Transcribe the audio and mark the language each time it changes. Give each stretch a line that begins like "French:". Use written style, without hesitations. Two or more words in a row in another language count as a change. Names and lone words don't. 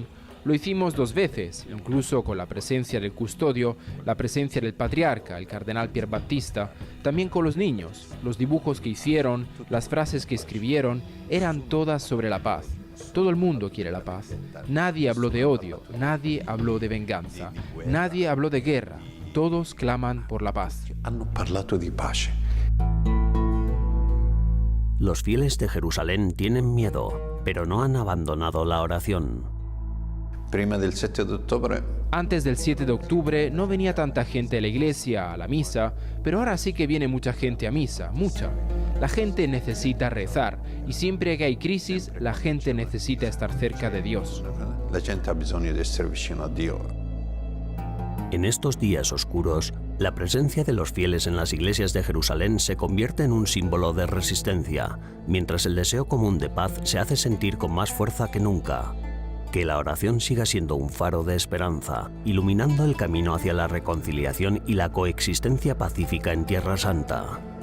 Spanish: Lo hicimos 2 veces, incluso con la presencia del custodio, la presencia del patriarca, el cardenal Pier Battista, también con los niños. Los dibujos que hicieron, las frases que escribieron, eran todas sobre la paz. Todo el mundo quiere la paz. Nadie habló de odio, nadie habló de venganza, nadie habló de guerra. Todos claman por la paz.
Italian: Hanno parlato di pace.
Spanish: Los fieles de Jerusalén tienen miedo, pero no han abandonado la oración. Antes del 7 de octubre no venía tanta gente a la iglesia, a la misa, pero ahora sí que viene mucha gente a misa, mucha. La gente necesita rezar, y siempre que hay crisis, la gente necesita estar cerca de Dios.
Italian: La gente ha bisogno di essere vicino a Dio.
Spanish: En estos días oscuros, la presencia de los fieles en las iglesias de Jerusalén se convierte en un símbolo de resistencia, mientras el deseo común de paz se hace sentir con más fuerza que nunca. Que la oración siga siendo un faro de esperanza, iluminando el camino hacia la reconciliación y la coexistencia pacífica en Tierra Santa.